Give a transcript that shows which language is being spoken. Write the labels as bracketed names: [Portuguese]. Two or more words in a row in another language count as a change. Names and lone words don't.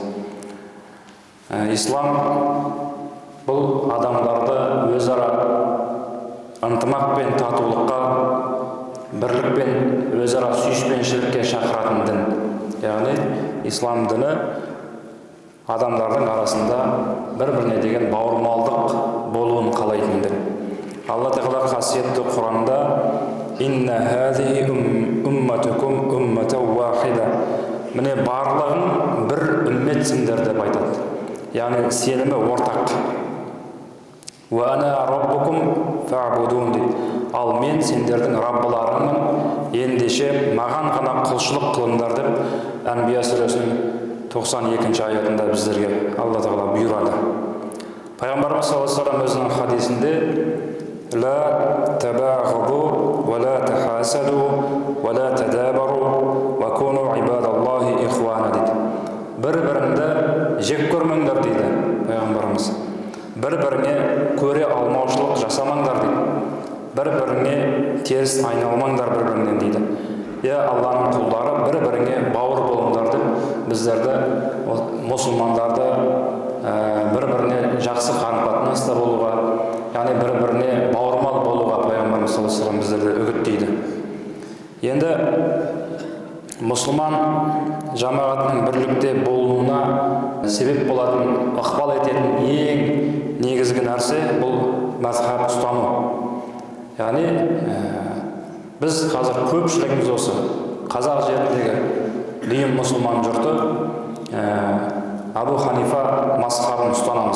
[Kazakh] Ислам бұл адамдарды өзара ынтымақ пен татулыққа, бірлік пен өзара сүйіспеншілікке шақыратын дін. Яғни ислам діні адамдардың арасында бір-біріне деген бауырмалдық болуын қалайтын дін. Алла Тағала қасиетті Құранында [Arabic] «إن هذه أمتكم أمة واحدة». [Kazakh] Міне барлығын бір үмметсіңдер деп айтады. Яғни сенімі ортақ. [Arabic] «وأنا ربكم فاعبدون» дейді. [Kazakh] Ал мен сендердің раббыларыңмын, ендеше маған ғана құлшылық қылыңдар деп Әнбия сүресінің 92-ші аятында біздерге Алла Тағала бұйырады. [Arabic] Пайғамбарымыз صلى الله عليه وسلم [Kazakh] өзінің хадисінде [Arabic] «لا تباغضوا، ولا تحاسدوا، ولا تدابروا، وكونوا عباد الله إخوانا» дейді. [Kazakh] Бір-біріңді жек көрмеңдер дейді Пайғамбарымыз. Бір-біріңе көре алмаушылық жасамаңдар дейді. Бір-біріңе теріс айналмаңдар бір-біріңнен дейді. Алланың құлдары, бір-біріңе бауыр болыңдар деп біздерді, мұсылмандарды бір-біріне жақсы қарым-қатынаста болуға, яғни бір-біріне бауырмал болуға Пайғамбарымыз [Arabic] صلى الله عليه وسلم [Kazakh] біздерді үгіттейді. Енді мұсылман жамағатының бірлікте болуына себеп болатын, ықпал ететін ең негізгі нәрсе бұл мазхаб ұстану. Яғни біз қазір көпшілігіміз осы қазақ жеріндегі дүйім мұсылман жұрты Абу Ханифа мазхабын ұстанамыз.